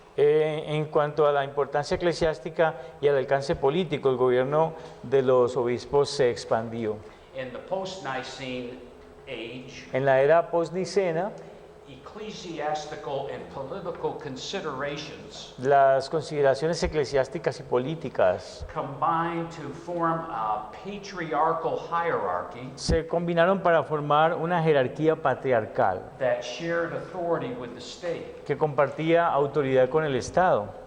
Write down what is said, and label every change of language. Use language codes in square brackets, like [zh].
[es] en cuanto a la importancia eclesiástica y al alcance político. El gobierno de los obispos se expandió. [en] In the post-Nicene age, [es] En la era postnicena, [en] ecclesiastical and political considerations [es] las consideraciones eclesiásticas y políticas [en] combined to form a patriarchal hierarchy [es] se combinaron para formar una jerarquía patriarcal [en] that shared authority with the state. [es] que compartía autoridad con el Estado.